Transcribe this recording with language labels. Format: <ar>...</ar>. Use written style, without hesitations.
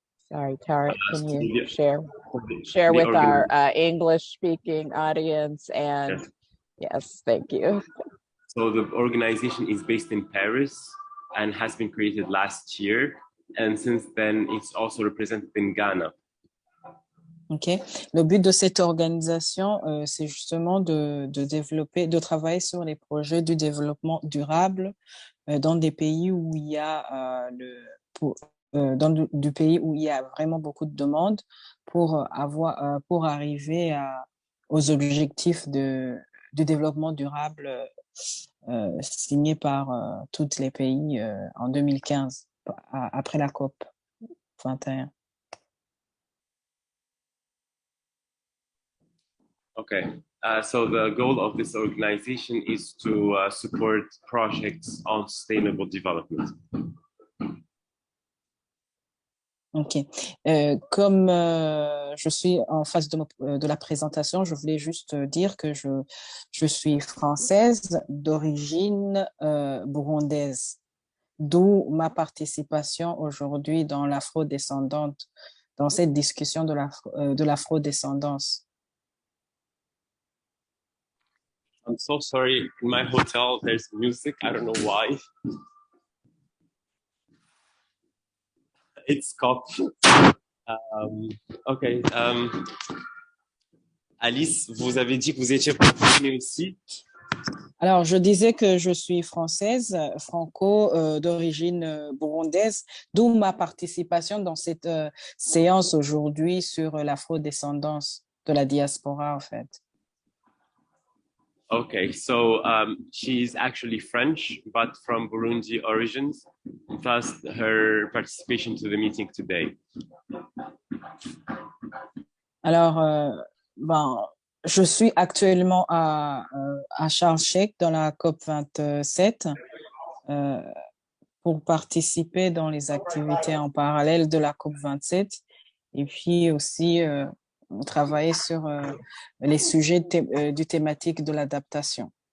<en>Sorry, Tarek, can you share with our English-speaking audience? And yes, thank you. So the organization is based in Paris and has been created last year. And since then, it's also represented in Ghana. Ok.</en> <fr>Le but de cette organisation, c'est justement de développer, de travailler sur les projets du développement durable dans des pays où il y a du pays où il y a vraiment beaucoup de demandes pour arriver aux objectifs du développement durable signés par tous les pays en 2015. Après la COP21.</fr> <en>Okay, so the goal of this organization is to support projects on sustainable development. Ok.</en> <fr>Comme je suis en phase de la présentation, je voulais juste dire que je suis française d'origine burundaise. D'où ma participation aujourd'hui dans l'Afro-Descendante, dans cette discussion de l'Afro-Descendance.</fr> <en>I'm so sorry. In my hotel, there's music. I don't know why. It's COP. Okay.</en> <fr>Alice, vous avez dit que vous étiez francophone aussi. Alors, je disais que je suis française, d'origine burundaise, d'où ma participation dans cette séance aujourd'hui sur l'afro-descendance de la diaspora, en fait.</fr> <en>Okay, so she's actually French, but from Burundi origins, thus her participation to the meeting today.</en> <fr>Alors, je suis actuellement à Sharm el-Sheik dans la COP27 pour participer dans les activités en parallèle de la COP27 et puis aussi travailler sur les sujets du thématique de l'adaptation.</fr>